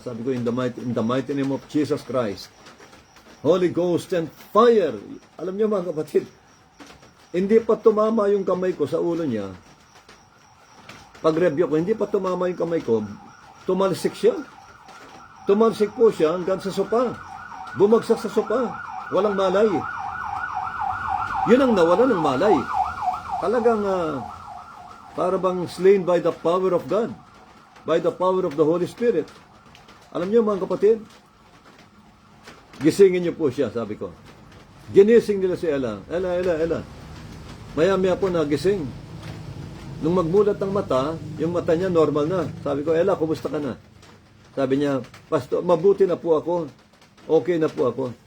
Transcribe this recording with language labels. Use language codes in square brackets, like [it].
[tl] Sabi ko, [en] in the mighty name of Jesus Christ, Holy Ghost and fire. [tl] Alam niyo mga kapatid, hindi pa tumama yung kamay ko sa ulo niya. Pag-rebuke ko, hindi pa tumama yung kamay ko, tumalsik siya. Tumalsik po siya hanggang sa sopa. Bumagsak sa sopa. Walang malay. Yun ang nawala ng malay. Talagang para bang [en] slain by the power of God. By the power of the Holy Spirit. [tl] Alam niyo mga kapatid, gisingin niyo po siya, sabi ko. Ginising nila si Ella. Ella. Maya-maya po nagising. Nung magmulat ang mata, yung mata niya normal na. Sabi ko, Ella, kumusta ka na? Sabi niya, Pastor, mabuti na po ako. Okay na po ako.